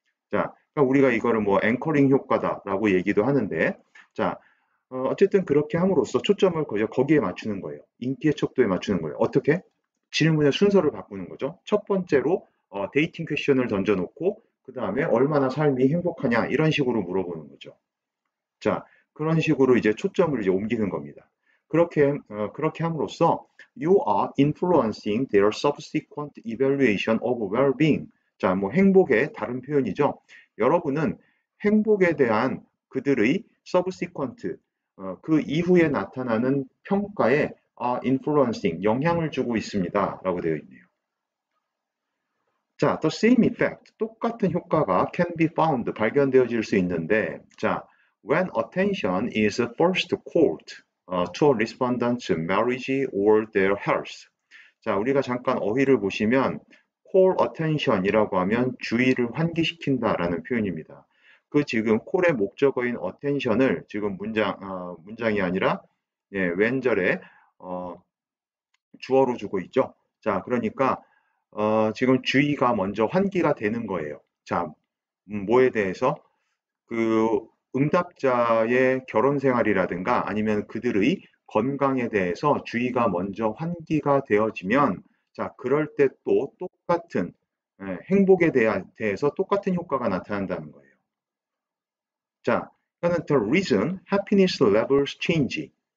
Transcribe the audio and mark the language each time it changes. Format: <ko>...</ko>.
<ko>자, 그러니까 우리가 이거를 뭐 앵커링 효과다라고 얘기도 하는데, 자, 어쨌든 그렇게 함으로써 초점을 거기에 맞추는 거예요. 인기의 척도에 맞추는 거예요. 어떻게? 질문의 순서를 바꾸는 거죠. 첫 번째로 데이팅 퀘션을 던져놓고 그 다음에 얼마나 삶이 행복하냐 이런 식으로 물어보는 거죠. 자, 그런 식으로 이제 초점을 이제 옮기는 겁니다. 그렇게 함으로써</ko> <en>you are influencing their subsequent evaluation of well-being.</en> <ko>자, 뭐 행복의 다른 표현이죠. 여러분은 행복에 대한 그들의 subsequent, 그 이후에 나타나는 평가에 influencing, 영향을 주고 있습니다. 라고 되어 있네요.</ko> <en>자, the same effect,</en> <ko>똑같은 효과가</ko> <en>can be found,</en> <ko>발견되어질 수 있는데,</ko> <en>자, when attention is first called to a respondent's marriage or their health.</en> <ko>자, 우리가 잠깐 어휘를 보시면 call attention이라고 하면 주의를 환기시킨다라는 표현입니다. 그 지금 call의 목적어인 attention을 지금 문장이 아니라 예, 왼절에 주어로 주고 있죠. 자, 그러니까 지금 주의가 먼저 환기가 되는 거예요. 자, 뭐에 대해서? 그 응답자의 결혼 생활이라든가 아니면 그들의 건강에 대해서 주의가 먼저 환기가 되어지면 자, 그럴 때 또 똑같은 행복에 대해서 똑같은 효과가 나타난다는 거예요. 자, 그러니까</ko> <en>the reason happiness levels change.</en>